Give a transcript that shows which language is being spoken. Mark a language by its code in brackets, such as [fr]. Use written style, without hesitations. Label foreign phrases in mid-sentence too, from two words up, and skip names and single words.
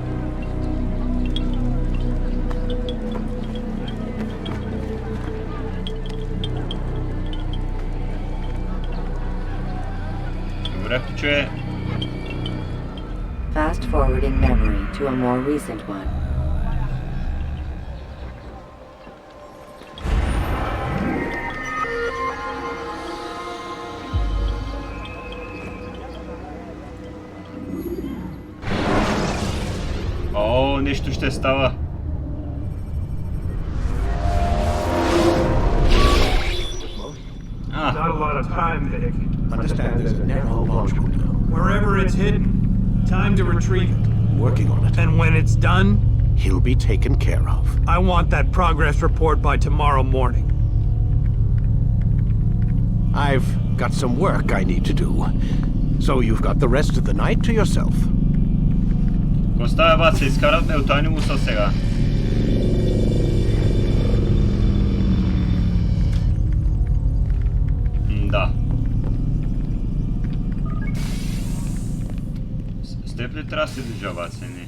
[en] Fast forwarding memory to a more recent one. [bg] О, нещо ще става. [en] Not a lot of time, Vic. Understand there's a narrow launch window. Wherever it's hidden, time to retrieve it. Working on it. And when it's done, He'll be taken care of. I want that progress report by tomorrow morning. I've got some work I need to do. So you've got the rest of the night to yourself. [bg] Коста баца, изкарат ме от анимуса сега. Да. С теб ли трябва да се движа, баца, не?